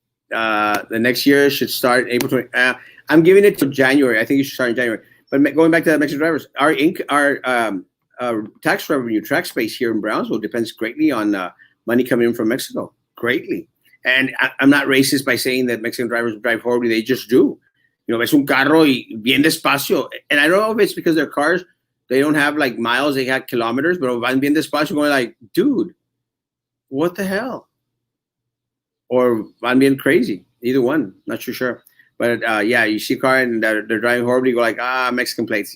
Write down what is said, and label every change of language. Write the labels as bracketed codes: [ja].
[en] The next year should start April 20. I'm giving it to January. I think it should start in January. But going back to the Mexican drivers, our tax revenue, tax base here in Brownsville depends greatly on money coming in from Mexico. Greatly. And I'm not racist by saying that Mexican drivers drive horribly. They just do. [es] Ves un carro y bien despacio. [en] And I don't know if it's because their cars, they don't have like miles, they have kilometers, but van bien despacio going like, dude, what the hell? Or van bien crazy. Either one. Not too sure. But yeah, you see a car and they're driving horribly, you go like, Mexican plates.